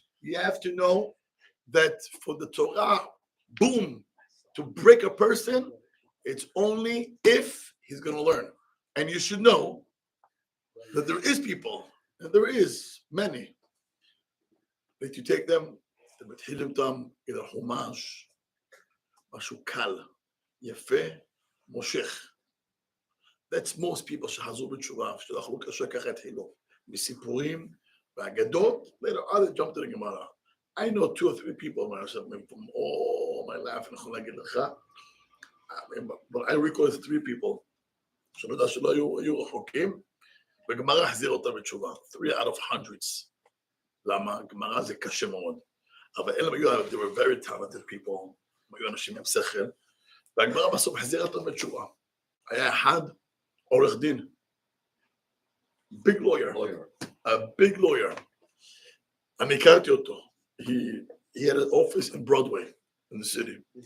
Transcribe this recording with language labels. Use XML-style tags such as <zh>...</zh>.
<en>You have to know that for the Torah, boom, to break a person, it's only if he's going to learn. And you should know that there is people, and there is many, that you take them,</en> <he>אתה מתחיל איתם איזה חומש, משהו קל, יפה, מושך.</he> <en>That's most people</en> <he>שחזרו בתשובה, שלא אכלו קשה ככה התחילו. מסיפורים והאגדות,</he> <en>later on they jump to the Gemara. I know 2 or 3 people from all my life,</en> <he>אני יכול להגיד לך,</he> <en>but I recall 3 people,</en> <he>שאני יודע שלא היו רחוקים, וגמרא החזיר אותם בתשובה,</he> <en>3 out of hundreds.</en> <he>למה? גמרא זה קשה מאוד. אבל אלה היו,</he> <en>they were very talented people,</en> <he>היו אנשים עם שכל, והגמרא בסוף החזיר אותם בתשובה. היה אחד, עורך דין,</he> <en>big lawyer, a big lawyer.</en> <he>אני הכרתי אותו.</he> <en>He had an office in Broadway, in the city.</en>